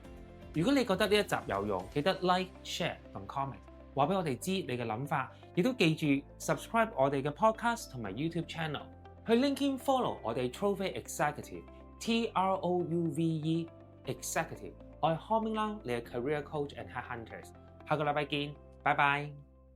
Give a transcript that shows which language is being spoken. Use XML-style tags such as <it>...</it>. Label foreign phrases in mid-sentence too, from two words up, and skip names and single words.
<yue>如果你覺得呢一集有用，記得 like、share 同 comment， 話俾我哋知你嘅諗法，亦都記住 subscribe 我哋嘅 podcast 同埋 YouTube channel， 去 LinkedIn follow 我哋 Trove Executive TROUVE Executive，我係 Hao Ming Lam，你係</yue> <en>career coach and headhunters，</en> <yue>下個禮拜見，拜拜。</yue>